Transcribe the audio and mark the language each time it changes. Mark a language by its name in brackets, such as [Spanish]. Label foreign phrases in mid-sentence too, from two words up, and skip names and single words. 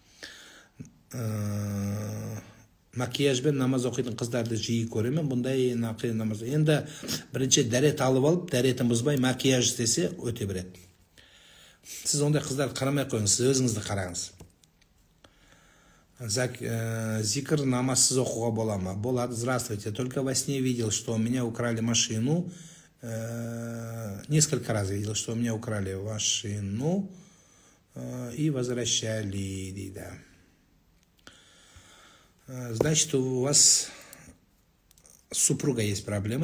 [Kazakh] Макияжбен намаз оқитын қыздарды жиі көремін. Бұндай намаз. Енді бірінші дәрет алып алып, дәретін бұзбай макияж істесе өте береді. Сіз ондай қыздарды қарамай қойыңыз, сіз өзіңізді қараңыз. Зикр намазсыз оқуға бола ма? Болады. [Russian] Здравствуйте. Только во сне видел, что у меня украли машину. Несколько раз видел, что у меня украли машину и возвращали, дейді. Значит, у вас с супругой есть проблема.